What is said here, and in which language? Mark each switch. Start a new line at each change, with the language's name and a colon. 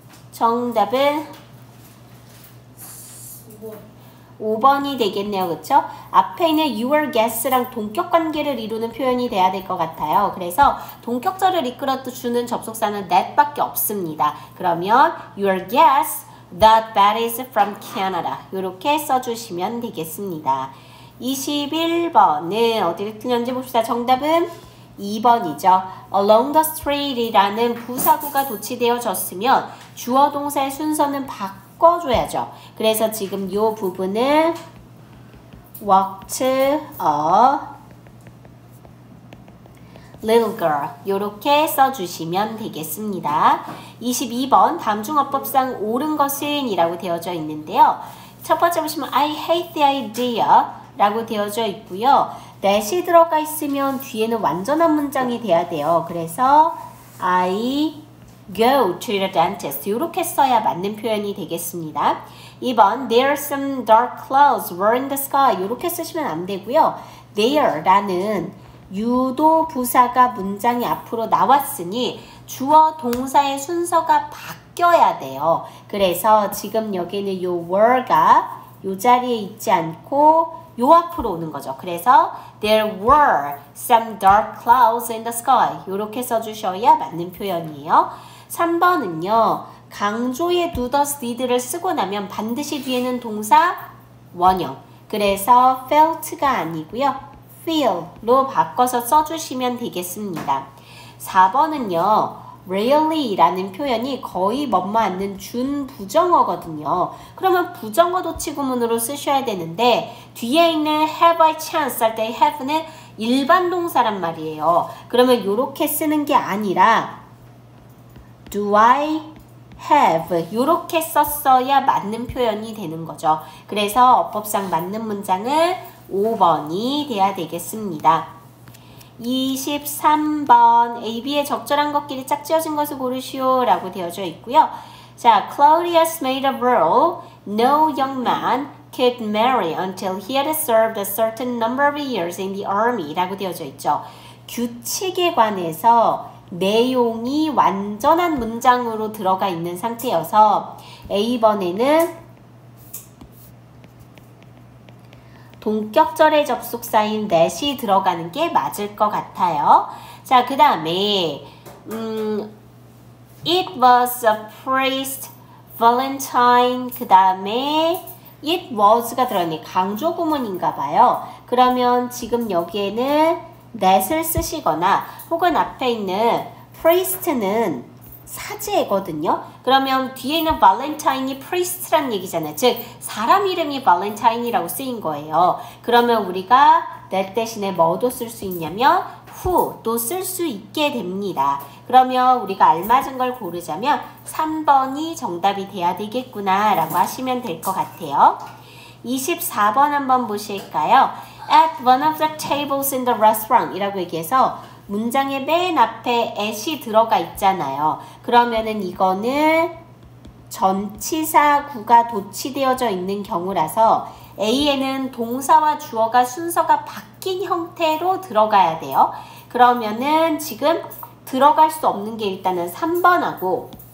Korean: 정답은 5번이 되겠네요. 그쵸? 앞에 있는 your guess랑 동격 관계를 이루는 표현이 돼야 될 것 같아요. 그래서 동격절을 이끌어 주는 접속사는 that밖에 없습니다. 그러면
English: your guess that bat is from Canada
Korean: 이렇게 써주시면 되겠습니다. 21번은 어디를 틀렸는지 봅시다. 정답은 2번이죠. Along the street이라는 부사구가 도치되어졌으면 주어 동사의 순서는 바꿔줘야죠. 그래서 지금 이 부분은 walked a little girl 이렇게 써주시면 되겠습니다. 22번 다음 중 어법상 옳은 것은 이라고 되어져 있는데요. 첫 번째 보시면 I hate the idea 라고 되어져 있고요. that이 들어가 있으면 뒤에는 완전한 문장이 돼야 돼요. 그래서
English: I go to the dentist
Korean: 이렇게 써야 맞는 표현이 되겠습니다.
English: 2번 There are some dark clouds were in the sky
Korean: 이렇게 쓰시면 안 되고요. There라는 유도 부사가 문장이 앞으로 나왔으니 주어 동사의 순서가 바뀌어야 돼요. 그래서 지금 여기는 요 were가 요 자리에 있지 않고 요 앞으로 오는 거죠. 그래서
English: There were some dark clouds in the sky
Korean: 이렇게 써주셔야 맞는 표현이에요. 3번은요. 강조의 do, does, did를 쓰고 나면 반드시 뒤에는 동사 원형 그래서 felt가 아니고요. feel로 바꿔서 써주시면 되겠습니다. 4번은요. rarely라는 표현이 거의 뭐뭐 않는 준부정어거든요. 그러면 부정어 도치구문으로 쓰셔야 되는데 뒤에 있는 have I chance 할 때 have는 일반 동사란 말이에요. 그러면 이렇게 쓰는 게 아니라 do I have 이렇게 썼어야 맞는 표현이 되는 거죠. 그래서 어법상 맞는 문장은 5번이 돼야 되겠습니다. 23번 AB의 적절한 것끼리 짝지어진 것을 고르시오 라고 되어져 있고요.
English: 자, Claudius made a rule no young man could marry until he had served a certain number of years in the army
Korean: 라고 되어져 있죠. 규칙에 관해서 내용이 완전한 문장으로 들어가 있는 상태여서 A번에는 동격절의 접속사인 that이 들어가는 게 맞을 것 같아요. 자, 그 다음에 It was a priest Valentine 그 다음에 It was가 들어있네. 강조 구문인가 봐요. 그러면 지금 여기에는 that을 쓰시거나 혹은 앞에 있는 priest는 사제거든요. 그러면 뒤에 있는 발렌타인이 priest란 얘기잖아요. 즉 사람 이름이 발렌타인이라고 쓰인 거예요. 그러면 우리가 that 대신에 뭐도 쓸 수 있냐면 who도 쓸 수 있게 됩니다. 그러면 우리가 알맞은 걸 고르자면 3번이 정답이 돼야 되겠구나 라고 하시면 될 것 같아요. 24번 한번 보실까요? At one of the tables in the restaurant 이라고 얘기해서 문장의 맨 앞에 at이 들어가 있잖아요. 그러면은 이거는 전치사구가 도치되어져 있는 경우라서 A에는 동사와 주어가 순서가 바뀐 형태로 들어가야 돼요. 그러면은 지금 들어갈 수 없는 게 일단은 3번하고